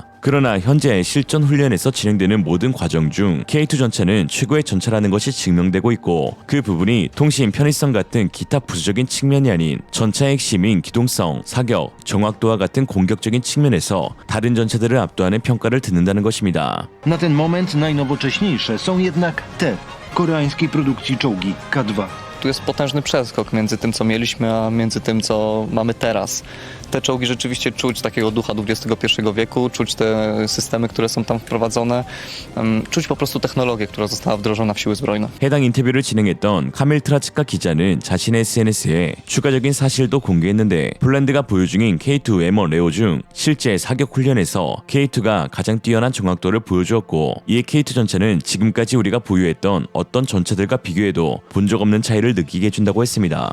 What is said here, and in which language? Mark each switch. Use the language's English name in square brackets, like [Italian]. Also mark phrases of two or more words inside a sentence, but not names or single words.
[Korean] 그러나 현재 실전 훈련에서 진행되는 모든 과정 중 K2 전차는 최고의 전차라는 것이 증명되고 있고 그 부분이 통신 편의성 같은 기타 부수적인 측면이 아닌 전차의 핵심인 기동성, 사격, 정확도와 같은 공격적인 측면에서 다른 전차들을 압도하는 평가를 듣는다는 것입니다. [Polish] Na ten moment najnowocześniejsze są jednak te koreańskiej produkcji czołgi K2. Tu jest potężny przeskok między tym, co mieliśmy, a między tym, co mamy teraz. Te czołgi rzeczywiście czuć takiego ducha XXI wieku, czuć te systemy, które są tam wprowadzone, czuć po prostu technologię, która została wdrożona w siły zbrojne. [Korean] 해당 인터뷰를 진행했던 카밀 트라츠카 기자는 자신의 SNS에 추가적인 사실도 공개했는데 폴란드가 보유 중인 K2 M1 레오 중 실제 사격 훈련에서 K2가 가장 뛰어난 정확도를 보여주었고 이에 K2 전차는 지금까지 우리가 보유했던 어떤 전차들과 비교해도 본 적 없는 차이를 느끼게 해준다고 했습니다.